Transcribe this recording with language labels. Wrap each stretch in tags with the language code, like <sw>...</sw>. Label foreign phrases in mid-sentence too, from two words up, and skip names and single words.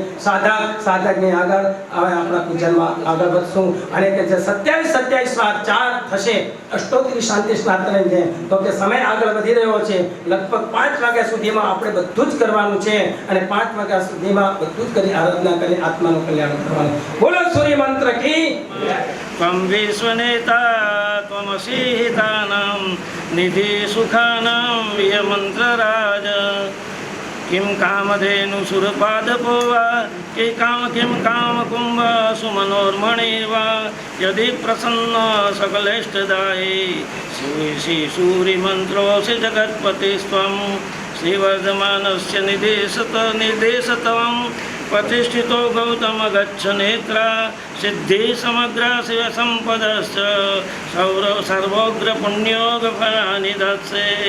<gu>સાધકની આગળ હવે આપણા પૂજનમાં આગળ વધશું અને કે જે 27 વાર 4 થશે અષ્ટોત્તરી શાંતિ સ્નાતન છે. તો કે સમય આગળ વધી રહ્યો છે. લગભગ 5 વાગ્યા સુધીમાં આપણે બધું જ કરવાનું છે અને 5 વાગ્યા સુધીમાં બધું જ કરી આરાધના કરી આત્માનું કલ્યાણ કરવાનું. બોલો સૂર્ય મંત્ર કી</gu> <sa>त्वं विश्वनेता त्वमसि हितानां निधि सुखानां वीर्यमन्त्रराज किं कामधेनु सुरपादपो वा किं कामकुम्भ सुमनोर्मणि वा यदि प्रसन्न सकलेष्टदायी श्री सूर्यमन्त्रोऽसि जगत्पतिस्त्वं श्रीवर्धमानस्य निर्देशतं प्रतिष्ठितो गौतम गच्छ नेत्रा सिद्धि समग्र शिव संपदश्च सर्वोग्र पुण्योग फलानि दत्से</sa>